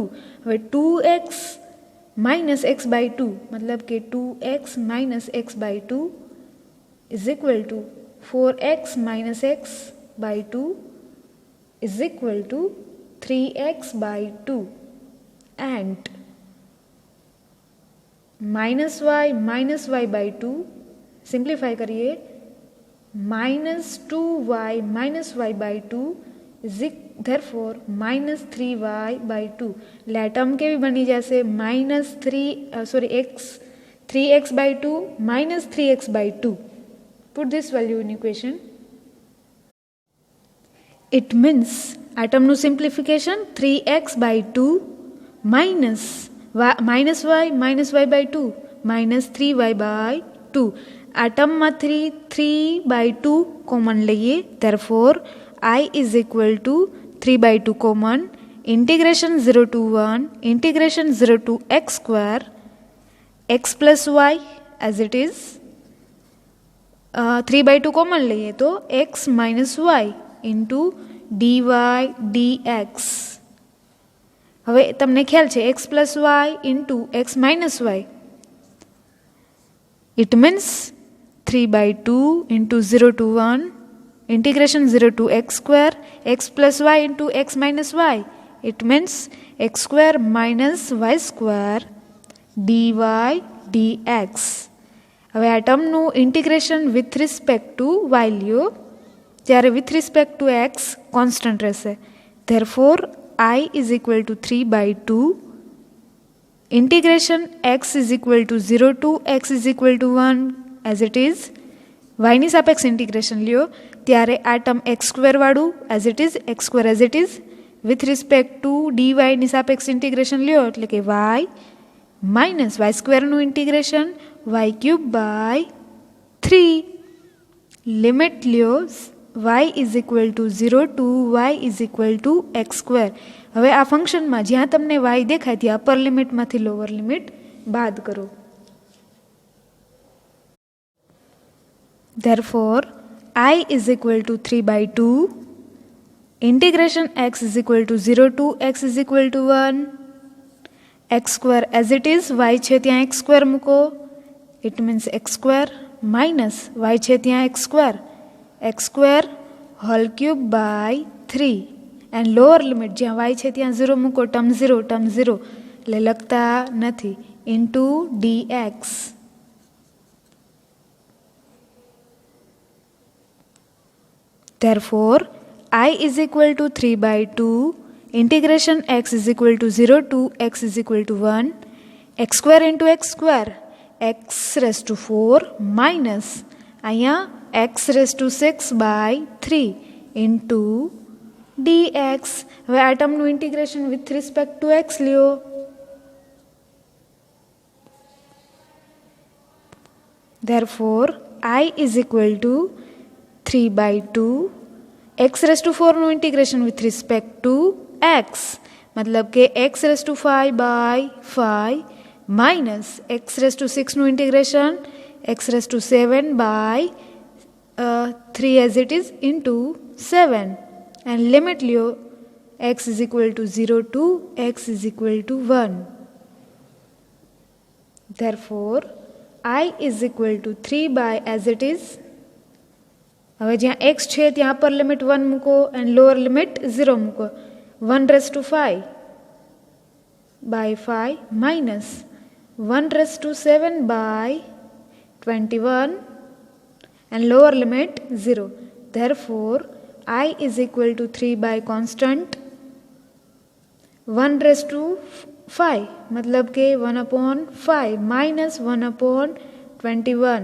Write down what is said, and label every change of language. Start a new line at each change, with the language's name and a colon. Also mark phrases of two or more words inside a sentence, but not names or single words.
English: હવે 2x minus x by 2
Gujarati: મતલબ કે
English: 2x minus x by 2 is equal to 4x minus x by 2 is equal to 3x/2 and
Gujarati: -y/2 સિમ્પ્લિફાય કરીએ -2y -y/2
English: is therefore
Gujarati: -3y/2 એટલે આ ટર્મ કેવી બની જશે -3x/2 -3x/2.
English: Put this value in equation. It means આ ટર્મનું સિમ્પ્લિફિકેશન 3x/2 minus y -y/2 -3y/2.
Gujarati: આ ટર્મમાં 3/2 કોમન લઈએ,
English: therefore I is equal to 3/2 common, integration 0 to 1 integration 0 to x square x plus y as it is 3/2 common
Gujarati: લઈએ તો
English: x minus y into dy dx.
Gujarati: હવે તમને ખ્યાલ છે
English: x plus y into x minus y. It means 3/2 into 0 to 1 integration 0 to x square x plus y into x minus y. It means x square minus y square dy dx.
Gujarati: હવે આ ટર્મનું ઇન્ટિગ્રેશન
English: with respect to y
Gujarati: લ્યો ત્યારે
English: with respect to x constant
Gujarati: રહેશે.
English: Therefore I is equal to 3/2 integration x is equal to 0 to x is equal to 1 as it is.
Gujarati: y ની સાપેક્ષ ઇન્ટિગ્રેશન લ્યો ત્યારે આ ટર્મ x સ્ક્વેર વાળું
English: as it is
Gujarati: x સ્ક્વેર
English: as it is with respect to
Gujarati: dy ની સાપેક્ષ ઇન્ટિગ્રેશન લ્યો એટલે કે y minus y સ્ક્વેરનું ઇન્ટિગ્રેશન y ક્યુબ by 3 લિમિટ લ્યો
English: y is equal to 0 to y is equal to x square.
Gujarati: હવે આ ફંક્શનમાં જ્યાં તમને y દેખાય ત્યાં અપર લિમિટમાંથી લોઅર લિમિટ બાદ કરો.
English: Therefore I is equal to 3/2 integration x is equal to 0 to x is equal to 1 x square as it is y છે ત્યાં x square મૂકો it means x square minus y છે ત્યાં x square whole cube by 3 and lower limit જ્યાં y છે ત્યાં 0 મૂકો term 0 એટલે લખતા નથી into dx. Therefore I is equal to 3/2 integration x is equal to 0 to x is equal to 1 x square into x square x raised to 4 minus અહીંયા x raised to 6 by 3 into dx.
Gujarati: હવે આ ટર્મનું
English: integration with respect to x લ્યો therefore I is equal to 3/2 x raised to 4 નું ઇન્ટિગ્રેશન with respect to x મતલબ કે x raised to 5 by 5 minus x raised to 6 નું ઇન્ટિગ્રેશન x raised to 7 by 3 as it is into 7 and limit લ્યો x is equal to 0 to x is equal to 1. Therefore I is equal to 3 by as it is.
Gujarati: હવે જ્યાં x છે ત્યાં
English: અપર લિમિટ 1 મૂકો and lower limit 0 મૂકો 1 raised to 5 by 5 minus 1 raised to 7 by 21 and lower limit 0. Therefore I is equal to 3 by constant 1 raised to 5
Gujarati: મતલબ કે
English: 1/5 minus 1/21.